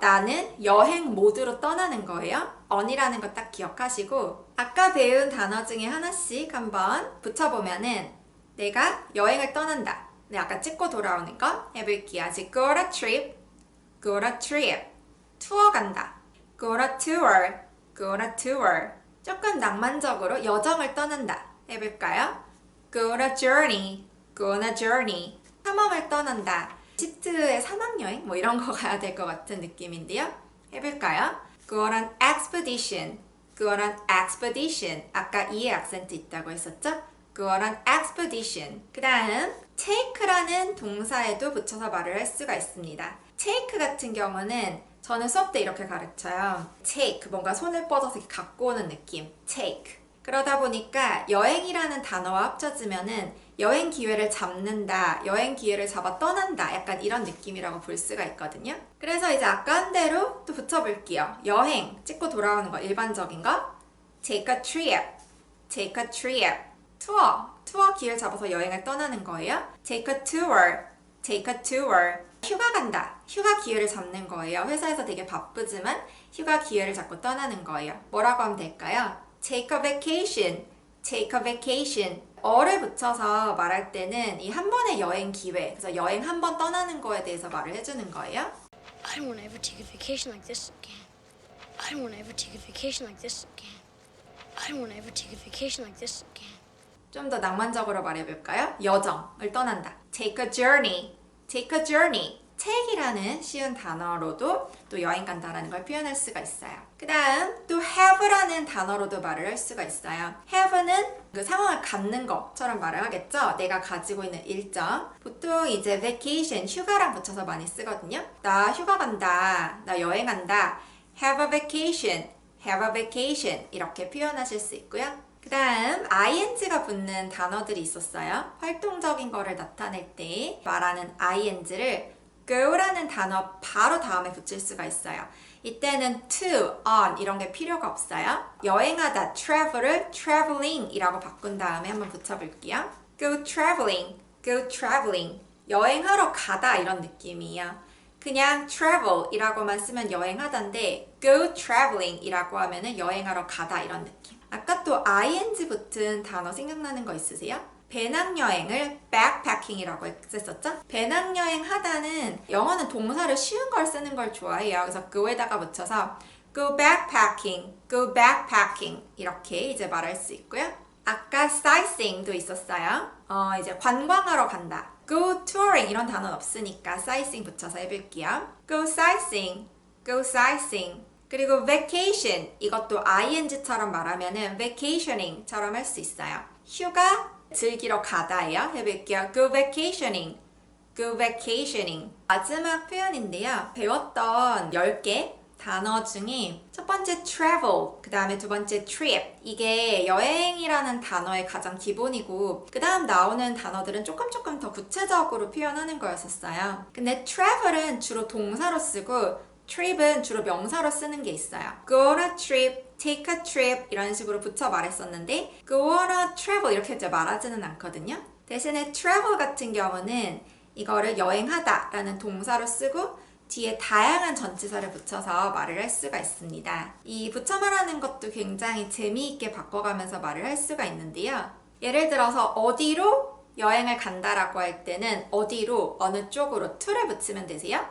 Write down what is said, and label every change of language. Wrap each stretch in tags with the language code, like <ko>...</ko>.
<ko>나는 여행 모드로 떠나는 거예요. on이라는 거 딱 기억하시고 아까 배운 단어 중에 하나씩 한번 붙여보면은 내가 여행을 떠난다. 아까 찍고 돌아오는 거 해볼게요. 아직</ko> <en>go on a trip</en> <ko>투어 간다.</ko> <en>go on a tour</en> <ko>조금 낭만적으로 여정을 떠난다 해볼까요?</ko> <en>go on a journey</en> <ko>탐험을 떠난다. 이집트의 사막여행 뭐 이런 거 가야 될 것 같은 느낌인데요. 해볼까요?</ko> <en>go on an expedition</en> <ko>아까 이의 악센트 있다고 했었죠?</ko> <en>go on an expedition.</en> <ko>그 다음 take라는 동사에도 붙여서 말을 할 수가 있습니다. take 같은 경우는 저는 수업 때 이렇게 가르쳐요. take, 뭔가 손을 뻗어서 이렇게 갖고 오는 느낌.</ko> <en>take.</en> <ko>그러다 보니까 여행이라는 단어와 합쳐지면은 여행 기회를 잡는다, 여행 기회를 잡아 떠난다 약간 이런 느낌이라고 볼 수가 있거든요. 그래서 이제 아까 한 대로 또 붙여볼게요. 여행, 찍고 돌아오는 거 일반적인 거</ko> <en>take a trip</en> <ko>투어 기회를 잡아서 여행을 떠나는 거예요.</ko> <en>take a tour</en> <ko>휴가 간다. 휴가 기회를 잡는 거예요. 회사에서 되게 바쁘지만 휴가 기회를 잡고 떠나는 거예요. 뭐라고 하면 될까요?</ko> <en>take a vacation</en> <ko>어를 붙여서 말할 때는 이 한 번의 여행 기회, 그래서 여행 한 번 떠나는 거에 대해서 말을 해주는 거예요.</ko> <en>I don't want to ever take a vacation like this again. I don't want to ever take a vacation like this again. I don't want to ever take a vacation like this again.</en> <ko>좀 더 낭만적으로 말해볼까요? 여정을 떠난다.</ko> <en>Take a journey. Take a journey.</en> <ko>take이라는 쉬운 단어로도 또 여행 간다라는 걸 표현할 수가 있어요. 그 다음 또 have라는 단어로도 말을 할 수가 있어요. have는 그 상황을 갖는 것처럼 말을 하겠죠. 내가 가지고 있는 일정. 보통 이제 vacation, 휴가랑 붙여서 많이 쓰거든요. 나 휴가 간다. 나 여행 간다.</ko> <en>have a vacation. have a vacation.</en> <ko>이렇게 표현하실 수 있고요. 그 다음 ing가 붙는 단어들이 있었어요. 활동적인 거를 나타낼 때 말하는 ing를 go라는 단어 바로 다음에 붙일 수가 있어요. 이때는 to, on 이런 게 필요가 없어요. 여행하다, travel을 traveling 이라고 바꾼 다음에 한번 붙여볼게요.</ko> <en>go traveling, go traveling.</en> <ko>여행하러 가다 이런 느낌이에요. 그냥 travel 이라고만 쓰면 여행하다인데</ko> <en>go traveling</en> <ko>이라고 하면은 여행하러 가다 이런 느낌. 아까 또 ing 붙은 단어 생각나는 거 있으세요? 배낭여행을 backpacking이라고 했었죠? 배낭여행 하다는 영어는 동사를 쉬운 걸 쓰는 걸 좋아해요. 그래서 그에다가 붙여서</ko> <en>go backpacking, go backpacking</en> <ko>이렇게 이제 말할 수 있고요. 아까 sightseeing도 있었어요. 이제 관광하러 간다.</ko> <en>go touring</en> <ko>이런 단어는 없으니까 sightseeing 붙여서 해볼게요.</ko> <en>go sightseeing, go sightseeing.</en> <ko>그리고 vacation 이것도 ing처럼 말하면은 vacationing처럼 할 수 있어요. 휴가 즐기러 가다예요. 해볼게요.</ko> <en>go vacationing, go vacationing.</en> <ko>마지막 표현인데요. 배웠던 10개 단어 중에 첫 번째 travel, 그 다음에 두 번째 trip. 이게 여행이라는 단어의 가장 기본이고 그 다음 나오는 단어들은 조금 더 구체적으로 표현하는 거였었어요. 근데 travel은 주로 동사로 쓰고 trip은 주로 명사로 쓰는 게 있어요.</ko> <en>go on a trip, take a trip</en> <ko>이런 식으로 붙여 말했었는데</ko> <en>go on a travel</en> <ko>이렇게 이제 말하지는 않거든요. 대신에 travel 같은 경우는 이거를 여행하다 라는 동사로 쓰고 뒤에 다양한 전치사를 붙여서 말을 할 수가 있습니다. 이 붙여 말하는 것도 굉장히 재미있게 바꿔가면서 말을 할 수가 있는데요. 예를 들어서 어디로 여행을 간다라고 할 때는 어디로, 어느 쪽으로 to를 붙이면 되세요.</ko>